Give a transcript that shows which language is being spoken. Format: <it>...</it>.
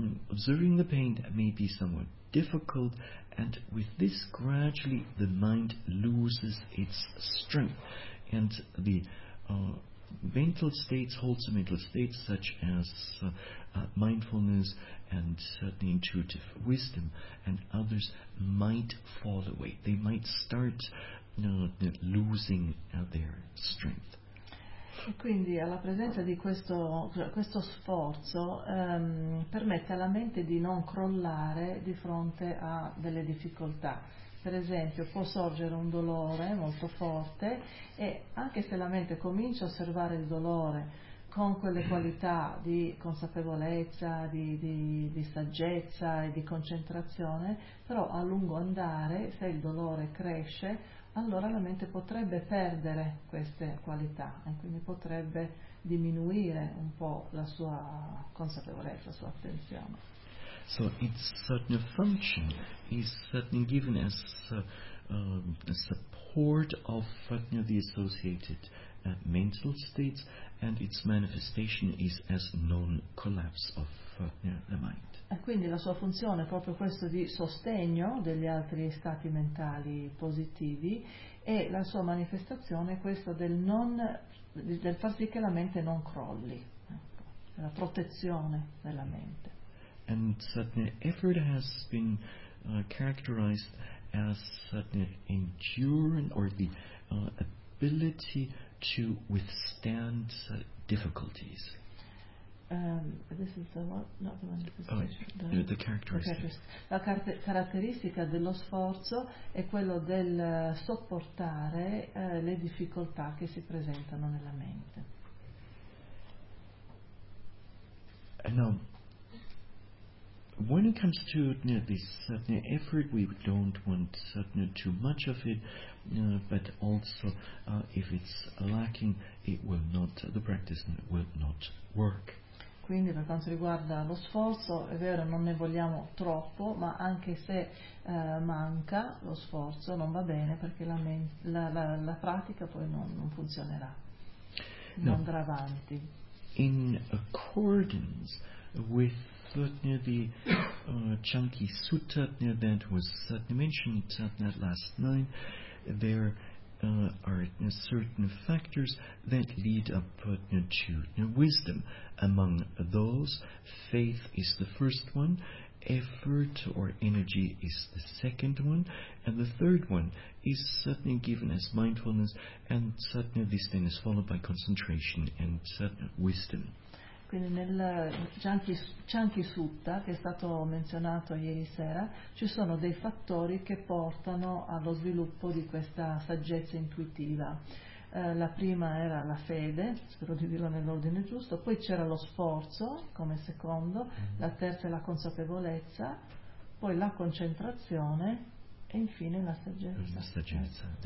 <en>observing the pain may be somewhat difficult, and with this gradually the mind loses its strength, and the wholesome mental states such as mindfulness and the intuitive wisdom and others might fall away. They might start losing their strength.</en> <it>E quindi alla presenza di questo sforzo permette alla mente di non crollare di fronte a delle difficoltà. Per esempio, può sorgere un dolore molto forte, e anche se la mente comincia a osservare il dolore con quelle qualità di consapevolezza, di saggezza e di concentrazione, però a lungo andare, se il dolore cresce, allora la mente potrebbe perdere queste qualità, e quindi potrebbe diminuire un po' la sua consapevolezza, la sua attenzione.</it> <en>So its function is certainly given as a support of the associated mental states, and its manifestation is as non-collapse of the mind.</en> <it>E quindi la sua funzione è proprio questo di sostegno degli altri stati mentali positivi, e la sua manifestazione è questa del far sì che la mente non crolli, ecco, la protezione della mente.</it> <en>And certain effort has been characterized as certain endurance, or the ability to withstand difficulties. This is the one, not the manifestation. Oh, the characteristic.</en> <it>La caratteristica dello sforzo è quello del sopportare le difficoltà che si presentano nella mente.</it> <en>And now, when it comes to this effort, we don't want too much of it, but also if it's lacking, the practice will not work.</en> <it>Quindi per quanto riguarda lo sforzo, è vero, non ne vogliamo troppo, ma anche se manca lo sforzo, non va bene, perché la pratica poi non funzionerà, non andrà avanti.</it> <en>In accordance with the Chanki Sutta that was mentioned last night. There are certain factors that lead up to wisdom. Among those, faith is the first one, effort or energy is the second one, and the third one is suddenly given as mindfulness, and suddenly this then is followed by concentration and wisdom.</en> <it>Quindi nel Chanki Sutta, che è stato menzionato ieri sera, ci sono dei fattori che portano allo sviluppo di questa saggezza intuitiva. La prima era la fede, spero di dirlo nell'ordine giusto, poi c'era lo sforzo come secondo, la terza è la consapevolezza, poi la concentrazione e infine la saggezza.</it>